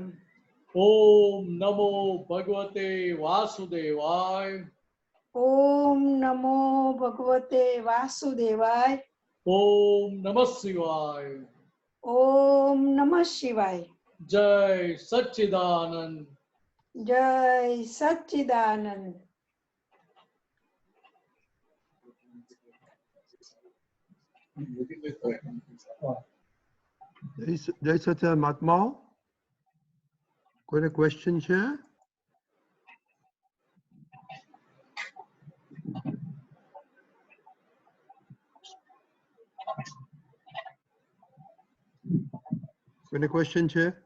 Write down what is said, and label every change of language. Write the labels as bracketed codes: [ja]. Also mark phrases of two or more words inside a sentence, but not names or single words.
[sa] ओम नमो भगवते वासुदेवाय, ओम नमो भगवते वासुदेवाय, ओम नमः शिवाय, ओम नमः शिवाय। जय सच्चिदानंद। जय सच्चिदानंद। [gu] જય સચ્ચિદાનંદ મહાત્માઓ, કોઈને ક્વેશ્ચન છે? કોઈને ક્વેશ્ચન છે?